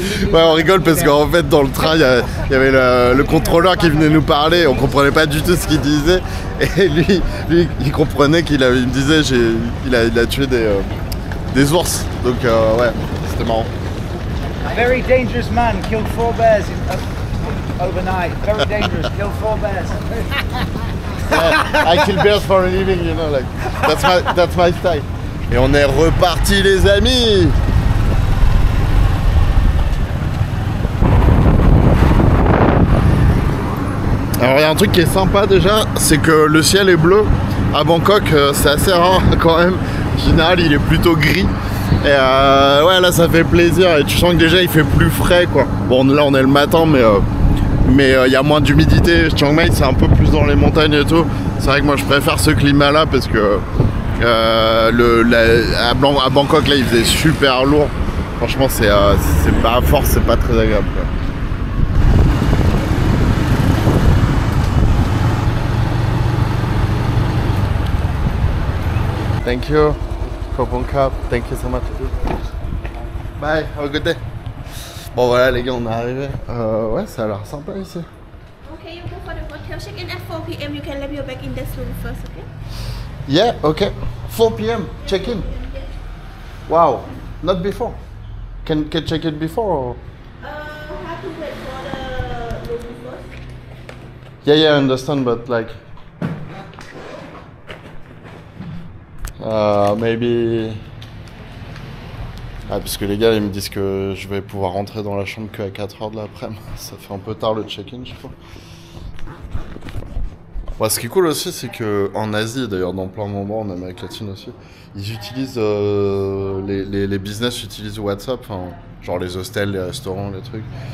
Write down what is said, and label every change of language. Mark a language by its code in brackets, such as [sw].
[fr] Ouais, on rigole parce qu'en fait dans le train il y avait le contrôleur qui venait nous parler, on comprenait pas du tout ce qu'il disait et lui il comprenait il me disait il a tué des ours, donc ouais c'était marrant. [en] A very dangerous man killed 4 bears overnight. Very dangerous, killed 4 bears. Yeah, I kill bears for a living, you know, like that's my style. [fr] Et on est reparti les amis. Alors il y a un truc qui est sympa déjà, c'est que le ciel est bleu. À Bangkok, c'est assez rare quand même. En général, il est plutôt gris. Et ouais, là ça fait plaisir. Et tu sens que déjà il fait plus frais quoi. Bon, là on est le matin, mais il y a moins d'humidité. Chiang Mai c'est un peu plus dans les montagnes et tout. C'est vrai que moi je préfère ce climat là parce que à Bangkok là il faisait super lourd. Franchement c'est pas à force, c'est pas très agréable quoi. [en] Thank you. Coupon Cup. Thank you so much. Bye. Have a good day. [fr] Bon voilà les gars, on est arrivé. Ouais, ça a l'air sympa ici. [en] Okay, you go for the hotel check-in at 4 p.m. You can leave your bag in this room first, okay? Yeah, okay. 4 p.m. check-in. Wow. Not before. Can check in before or? Have to wait for the room first. Yeah, I understand, but like maybe. [fr] Ah, parce que les gars ils me disent que je vais pouvoir rentrer dans la chambre qu'à 4h de l'après-midi. Ça fait un peu tard le check-in, je crois. Ouais, ce qui est cool aussi, c'est qu'en Asie, d'ailleurs dans plein d'endroits, en Amérique latine aussi, ils utilisent les business utilisent WhatsApp, genre les hostels, les restaurants, les trucs.